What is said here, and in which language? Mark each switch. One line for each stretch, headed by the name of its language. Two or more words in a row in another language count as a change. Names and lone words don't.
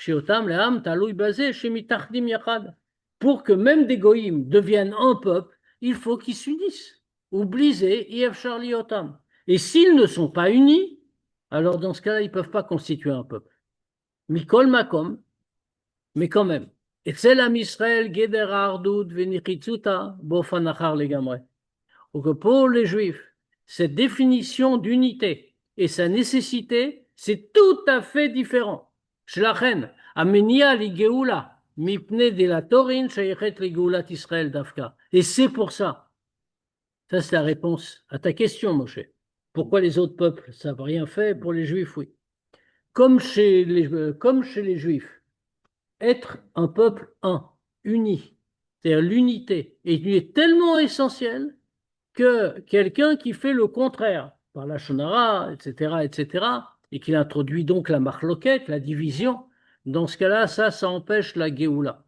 French: Pour que même des goïms deviennent un peuple, il faut qu'ils s'unissent. Et s'ils ne sont pas unis, alors dans ce cas-là, ils ne peuvent pas constituer un peuple.
Hebrew: Mikol Makom,
French: mais quand même.
Hebrew: אצל עם ישראל גדר האחדות ונחיצותה באופן אחר לגמרי.
French: Donc pour les Juifs, cette définition d'unité et sa nécessité, c'est tout à fait différent.
Hebrew: שלכן, המניע לגאולה מפני דלתורין שייכת לגאולת ישראל דווקא.
French: Et c'est pour ça. Ça, c'est la réponse à ta question, Moshe. Pourquoi les autres peuples ne savent rien faire, pour les Juifs, oui. Comme chez les Juifs, être un peuple un, uni, c'est-à-dire l'unité, est tellement essentielle que quelqu'un qui fait le contraire, par la shonara, etc., et qu'il introduit donc la marloquette, la division, dans ce cas-là, ça empêche la Géoula.